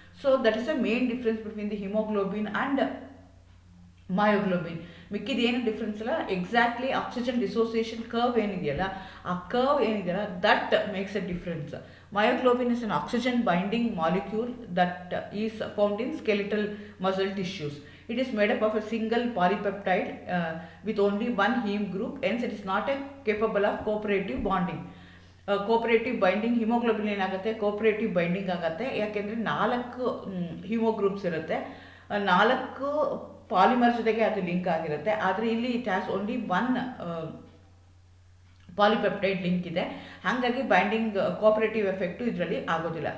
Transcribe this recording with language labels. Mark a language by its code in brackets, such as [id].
[en] So that is a main difference between the haemoglobin and myoglobin. [kn] ಮಿಕ್ಕಿದ ಏನು difference ಇಲ್ಲ, exactly oxygen dissociation curve ಏನಿದೆಯಲ್ಲ ಆ curve ಏನಿದೆಯಲ್ಲ [en] That makes a difference. Myoglobin is an oxygen binding molecule that is found in skeletal muscle tissues. It is made up of a single polypeptide with only one heme group, hence it is not capable of cooperative bonding. [kn] Cooperative binding haemoglobin ಏನಾಗುತ್ತೆ, cooperative binding ಆಗುತ್ತೆ. ಯಾಕೆಂದರೆ 4 ಹಿಮೋಗ್ರೂಪ್ಸ್ ಇರುತ್ತೆ, 4 polymer ಜೊತೆಗೆ ಅದು link ಆಗಿರುತ್ತೆ. ಆದರೆ ಇಲ್ಲಿ [en] it has only one [kn] polypeptide link ಇದೆ. ಹಾಗಾಗಿ ಬೈಂಡಿಂಗ್ ಕೋಆಪರೇಟಿವ್ ಎಫೆಕ್ಟು ಇದರಲ್ಲಿ ಆಗೋದಿಲ್ಲ.